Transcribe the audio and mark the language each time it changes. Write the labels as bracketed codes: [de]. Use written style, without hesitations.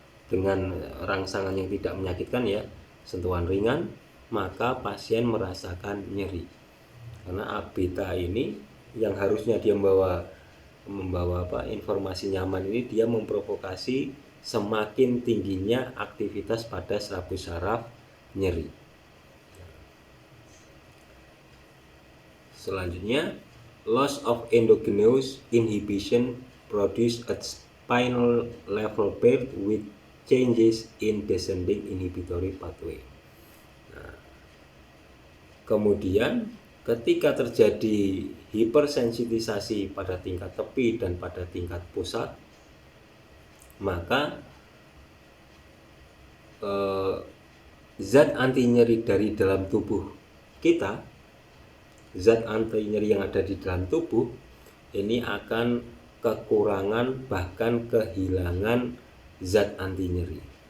[id] dengan rangsangan yang tidak menyakitkan, ya, sentuhan ringan, maka pasien merasakan nyeri, karena A beta ini yang harusnya dia membawa informasi nyaman ini, dia memprovokasi semakin tingginya aktivitas pada serabut saraf nyeri. Selanjutnya, [en] loss of endogenous inhibition produce at spinal level paired with changes in descending inhibitory pathway. [id] Nah, kemudian ketika terjadi hipersensitisasi pada tingkat tepi dan pada tingkat pusat, maka zat anti nyeri dari dalam tubuh kita, zat anti nyeri yang ada di dalam tubuh ini akan kekurangan bahkan kehilangan zat anti nyeri.